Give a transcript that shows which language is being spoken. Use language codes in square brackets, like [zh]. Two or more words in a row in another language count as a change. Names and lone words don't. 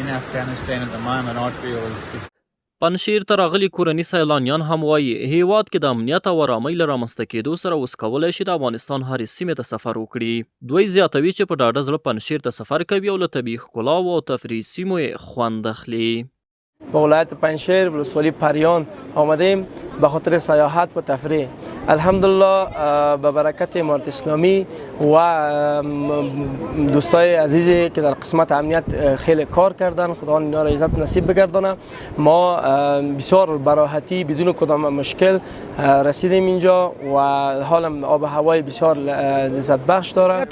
[ps] پنجشیر ته راغلي کورني سیلانیان هم وایي هیواد کې د امنیت او آرامۍ له رامنځته کېدو سره اوس کولی شي د افغانستان هرې سیمې ته سفر وکړي. دوی زیاتوي چې په ډاډه زړه پنجشیر ته سفر کوي او له طبیعي ښکلاو او تفریحي سیمو یې خوند اخلي. [fa] به ولایت پنجشیر ولسوالی پریان آمدیم به خاطر سیاحت و تفریح. الحمدلله به برکت امارت اسلامی و دوستای عزیزی که در قسمت امنیت خیلی کار کردن، خدا اینا را عزت نصیب بگردانه. ما بسیار براحتی بدون کدام مشکل رسیدیم اینجا و حال آب و هوای بسیار لذت بخش داره.